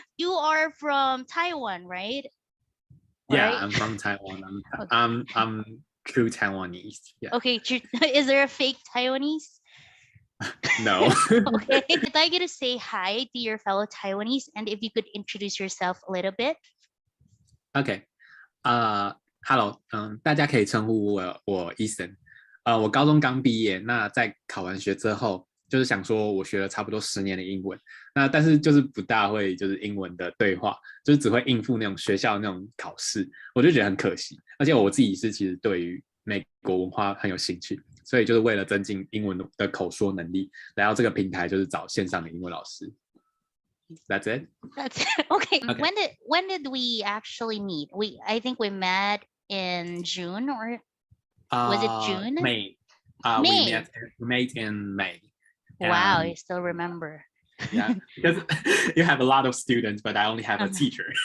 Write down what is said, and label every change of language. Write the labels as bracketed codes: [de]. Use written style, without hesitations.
[en] You are from Taiwan, right? All yeah. right. I'm from Taiwan. I'm true Taiwanese. Yeah. Okay. Is there a fake Taiwanese? No. Okay. I'd like you to say hi to your fellow Taiwanese and if you could introduce yourself a little bit. [zh] OK，Hello，大家可以称呼我 Eason。我高中刚毕业，那在考完学之后，就是想说我学了差不多10年的英文，那但是就是不大会就是英文的对话，就是只会应付那种学校那种考试，我就觉得很可惜。而且我自己是其实对于美国文化很有兴趣，所以就是为了增进英文的口说能力，来到这个平台就是找线上的英文老师。 [en] That's it. That's okay. Okay. When did we actually meet? I think we met in June or was it June? May. May. We met in May. Wow, I still remember. Yeah, because you have a lot of students, but I only have a teacher.